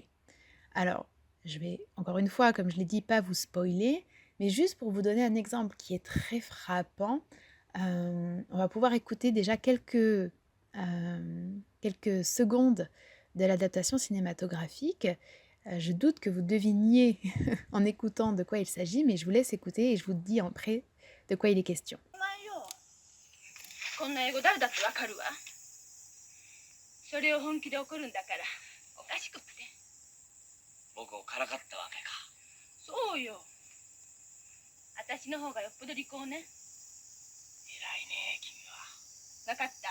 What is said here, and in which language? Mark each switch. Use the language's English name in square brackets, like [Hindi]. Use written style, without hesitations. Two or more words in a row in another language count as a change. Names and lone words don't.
[French] Alors, je vais encore une fois, comme je l'ai dit, pas vous spoiler, mais juste pour vous donner un exemple qui est très frappant, on va pouvoir écouter déjà quelques secondes de l'adaptation cinématographique. Je doute que vous deviniez en écoutant de quoi il s'agit, mais je vous laisse écouter et je vous dis après de quoi il est question. [Japanese] こんな英語誰だってわかるわ。それを本気で怒るんだからおかしくって。僕をからかったわけか。そうよ。私の方がよっぽど利口ね。偉いね君は。分かった。